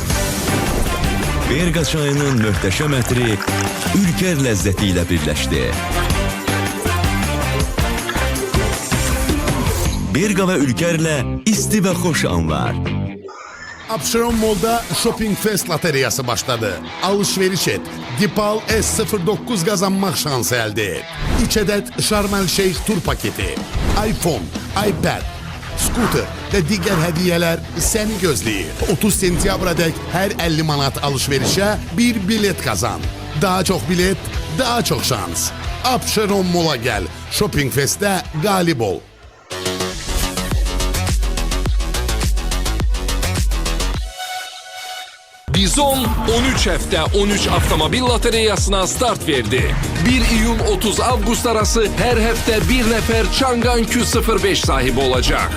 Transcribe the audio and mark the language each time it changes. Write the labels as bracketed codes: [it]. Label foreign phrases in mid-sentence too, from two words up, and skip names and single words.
[az] Berqa çayının möhtəşəm ətri Ülker ləzzəti ilə birləşdi. Berqa və Ülkerlə isti və xoş anlar. Abşeron Mall'da Shopping Fest loteriyası başladı. [tr] Alışveriş et. Dipal S09 kazanmak şansı elde et. 3 adet Sharm el Sheikh tur paketi, iPhone, iPad, scooter ve diğer hediyeler seni gözləyir. 30 [az] sentyabra dek [tr] her 50 manat alışverişe bir bilet kazan. Daha çok bilet, daha çok şans. Abşeron Mall'a gel. Shopping Fest'te galip ol. [az] Bizon 13 həftə 13 avtomobil lotereyasına start verdi. 1 iyun 30 avqust arası hər həftə bir nəfər Changan Q05 sahibi olacaq.